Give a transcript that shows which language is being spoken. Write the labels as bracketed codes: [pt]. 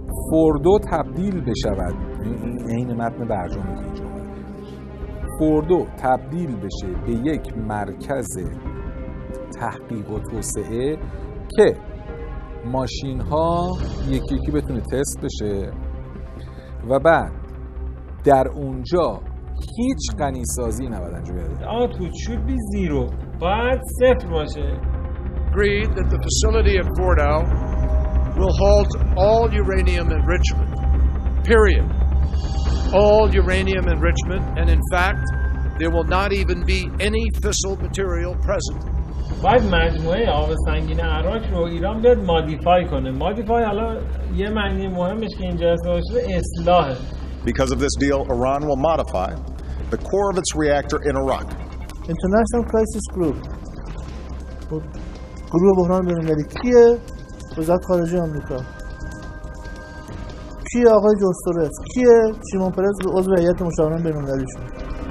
[fa] فوردو تبدیل بشود، این متن برجامی که اینجا فوردو تبدیل بشه به یک مرکز تحقیق و توسعه که ماشین ها یکی یکی بتونه تست بشه و بعد در اونجا هیچ غنیسازی نباید انجام بشه. [en] Output should be zero. [fa] باید صفر باشه. [en] Agreed that the facility at Fordow will halt all uranium enrichment. Period. All uranium enrichment, and in fact, there will not even be any fissile material present. [fa] باید مجموعه آب سنگین عراق رو ایران بیاد مادیفای کنه. مادیفای حالا یه معنی مهمش که اینجا استفاده شده اصلاحه. [en] Because of this deal, Iran will modify the core of its reactor in Iraq. International Crisis Group. [fa] گروه بحران بین‌المللی کیه؟ وزارت خارجه آمریکا. کیه آقای جوستورف؟ کیه شیمون پرز عضو هیئت مشاوران بین‌المللی شد؟